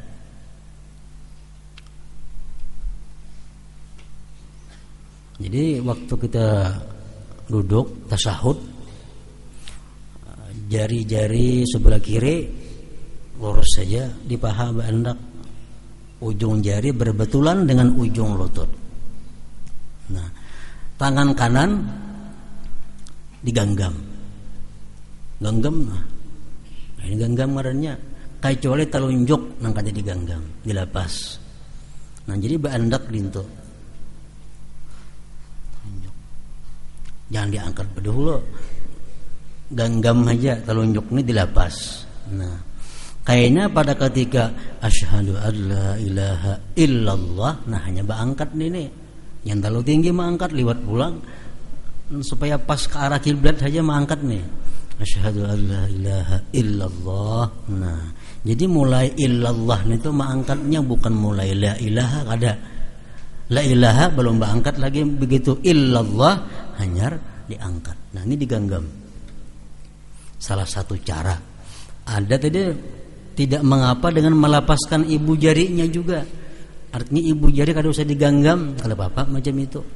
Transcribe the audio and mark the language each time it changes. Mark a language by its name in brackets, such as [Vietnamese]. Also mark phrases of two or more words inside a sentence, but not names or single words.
[Indonesian] Jadi waktu kita duduk tasyahud, jari-jari sebelah kiri lurus saja di paha hendak ujung jari berbetulan dengan ujung lutut. Nah, tangan kanan digenggam. Genggam. Nah, ini genggam ngarannya. [Banjar] Kecuali telunjuk nang kada digenggam, dilepas. Nah, jadi baandak dinto. [Indonesian] Jangan diangkat berdahulu, genggam aja, telunjuk ini dilepas. Nah, kayaknya pada ketika [Arabic] أشهد أن لا إله إلا الله, [Indonesian] nah hanya berangkat nih. Yang terlalu tinggi mengangkat liwat pulang supaya pas ke arah kiblat saja mengangkat nih. [Arabic] أشهد أن لا إله إلا الله. [Indonesian] Nah, jadi mulai illallah itu mengangkatnya bukan mulai [Arabic] لا إله, [Indonesian] kada. [Arabic] لا إله [Indonesian] belum berangkat lagi, begitu illallah hanya diangkat. Nah, ini digenggam. Salah satu cara. Ada tadi tidak mengapa dengan melepaskan ibu jarinya juga. Artinya ibu jari kada usah digenggam, kalau apa macam itu.